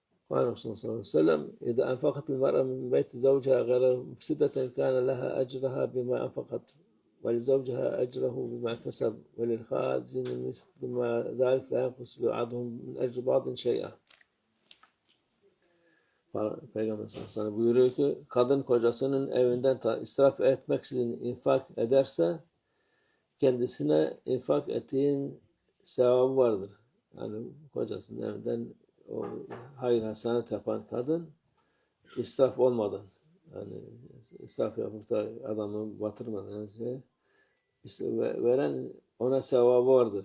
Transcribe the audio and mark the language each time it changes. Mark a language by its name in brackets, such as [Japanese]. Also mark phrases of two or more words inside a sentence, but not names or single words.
[Arabic] قال الرسول صلى الله عليه وسلم إذا أنفقت المرأة من بيت زوجها غير مفسدة كان لها أجرها بما أنفقت ولزوجها أجره بما كسب وللخازن مثل ما ذلك لا ينقص بعضهم من أجر بعض شيئا. [Turkish] Peygamber [Arabic] صلى الله عليه وسلم [Turkish] buyuruyor ki kadın kocasının evinden israf etmeksizin infak ederse kendisine infak ettiğin sevabı vardır. Yani kocasının evinden o hayır hasenet yapan kadın israf olmadan, yani israf yapıp da adamı batırmadan veren ona sevabı vardır.